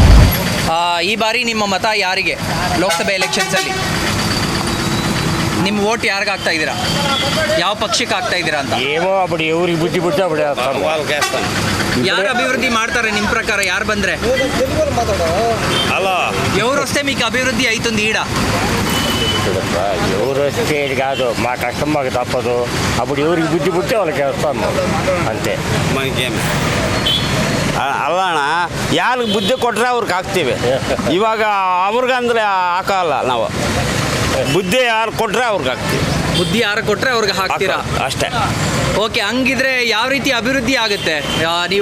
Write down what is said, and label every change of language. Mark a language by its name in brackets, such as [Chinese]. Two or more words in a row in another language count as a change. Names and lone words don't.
[Kannada] ಈ ಬಾರಿ ನಿಮ್ಮ ಮತ ಯಾರಿಗೆ ಲೋಕಸಭೆ ಎಲೆಕ್ಷನ್ಸಲ್ಲಿ? ನಿಮ್ಮ ವೋಟ್ ಯಾರಿಗೆ ಹಾಕ್ತಾ ಇದ್ದೀರಾ? ಯಾವ ಪಕ್ಷಕ್ಕೆ ಹಾಕ್ತಾ ಇದ್ದೀರಾ ಅಂತ? ಇವ್ರಿಗೆ ಬುದ್ಧಿ ಯಾರು ಅಭಿವೃದ್ಧಿ ಮಾಡ್ತಾರೆ ನಿಮ್ಮ ప్రకార? ಯಾರು ಬಂದರೆ ಅಲ್ಲ [Telugu] ఎవరు వస్తే మీకు అభివృద్ధి అవుతుంది ఈడ? ఎవరు వస్తే కాదు, మా కష్టం మాకు తప్పదు. అప్పుడు ఎవరికి బుద్ధి పుట్టే వాళ్ళకి వేస్తాము అంతే. [Kannada] మనకేమి ಅಲ್ಲ ಅಣ್ಣ, ಯಾರಿಗೆ ಬುದ್ಧಿ ಕೊಟ್ಟರೆ ಅವ್ರಿಗೆ ಹಾಕ್ತೀವಿ. ಇವಾಗ ಅವ್ರಿಗಂದ್ರೆ ಹಾಕಲ್ಲ ನಾವು. ಬುದ್ಧಿ ಯಾರು ಕೊಟ್ಟರೆ ಅವ್ರಿಗೆ ಹಾಕ್ತೀವಿ. ಬುದ್ಧಿ ಯಾರು ಕೊಟ್ಟರೆ ಅವ್ರಿಗೆ ಹಾಕ್ತೀರಾ ಅಷ್ಟೇ. ಓಕೆ, ಹಂಗಿದ್ರೆ ಯಾವ ರೀತಿ ಅಭಿವೃದ್ಧಿ ಆಗುತ್ತೆ? ನೀವು